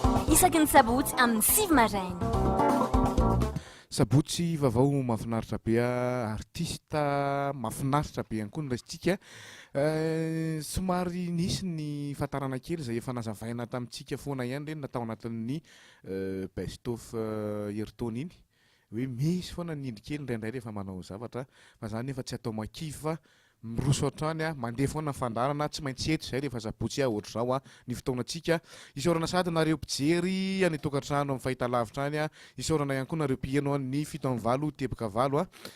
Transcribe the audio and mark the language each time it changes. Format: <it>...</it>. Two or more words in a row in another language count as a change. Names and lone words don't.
<mg>Isaky ny sabotsy amin'ny sivy maraina. Sabotsy vaovao mahafinaritra be a, artista mahafinaritra be ihany koa no raisintsika. Euh, somary nisy ny fahatarana kely izay efa nazavaina tamintsika foana ihany ireny, natao anatin'ny, euh,</mg> <en>best of,</en> <mg>euh, Ayrton iny. Hoe misy foana ny indry kely indraindray rehefa manao zavatra, fa zany nefa tsy atao makiva, miroso hatrany a, mandeha foana ny fandarana, tsy maintsy eto izay rehefa sabotsy a, ohatr' izao a, ny fotoanantsika. Isaorana sady nareo mpijery any tokantrano amin'ny fahitalavitra any a, isaorana ihany koa nareo mpieno any ny fito amby valo teboka valo a.</mg>